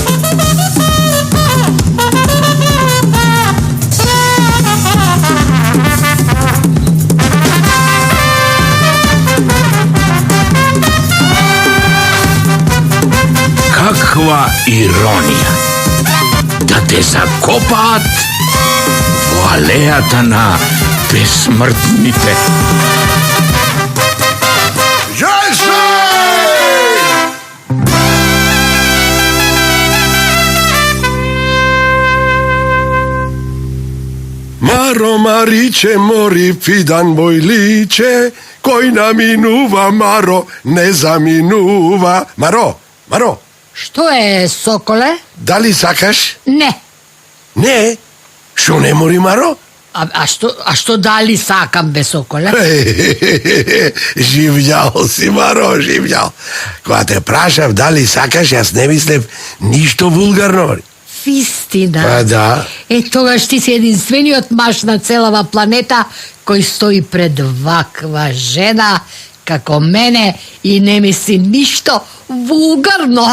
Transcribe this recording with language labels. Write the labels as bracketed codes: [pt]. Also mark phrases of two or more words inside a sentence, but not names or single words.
[mk] Каква иронија! Да те закопаат во алејата на безсмртните. Маро, Мариче, мори, фидан бојличе, кој наминува, Маро, не заминува. Маро, Што е, соколе? дали сакаш? Не. Не? Шо не мори, Маро? А што дали сакам бе соколе? Живјал си, Маро, живјал. Кога те прашав дали сакаш, јас не мислев ништо вулгарно. Вистина. Па да. Тогаш ти си единствениот маж на целава планета кој стои пред ваква жена како мене и не мисли ништо вулгарно.